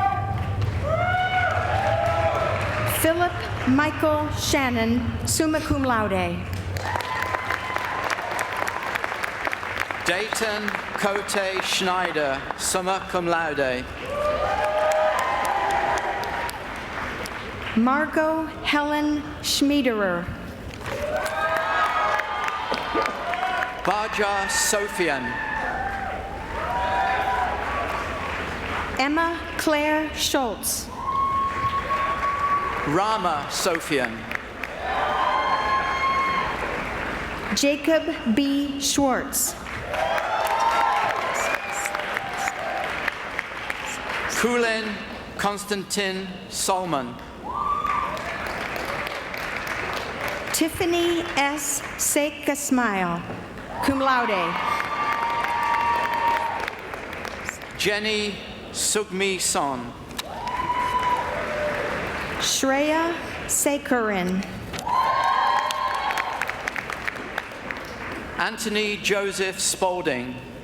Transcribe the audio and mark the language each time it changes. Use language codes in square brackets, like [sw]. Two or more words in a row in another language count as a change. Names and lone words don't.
[en] Philip Michael Shannon, summa cum laude. Dayton Cote Schneider, summa cum laude. Margot Helen Schmiederer. Baja Sofian. Emma Claire Schultz. Rama Sofian. Jacob B. Schwartz. Kulin Konstantin Solman. Tiffany S. Sekasmile, cum laude. Jenny Sugmi Son. Shreya Sekaran. Anthony Joseph Spaulding.